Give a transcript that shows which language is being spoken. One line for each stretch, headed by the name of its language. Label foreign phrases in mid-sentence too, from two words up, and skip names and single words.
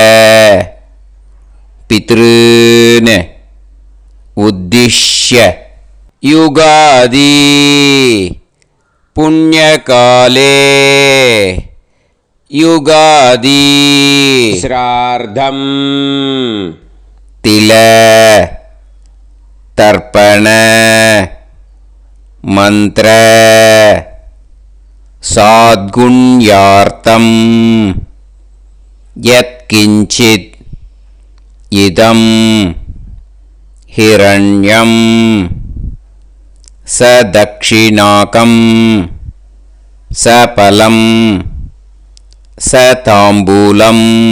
Sanskrit: पितॄन् उद्दिश्य युगादि पुण्यकाले युगादि श्राद्धं तिल तर्पण मन्त्र साद्गुण्यार्थं यत् यत्किञ्चित् इदं हिरण्यं स दक्षिणाकं स फलं स ताम्बूलम्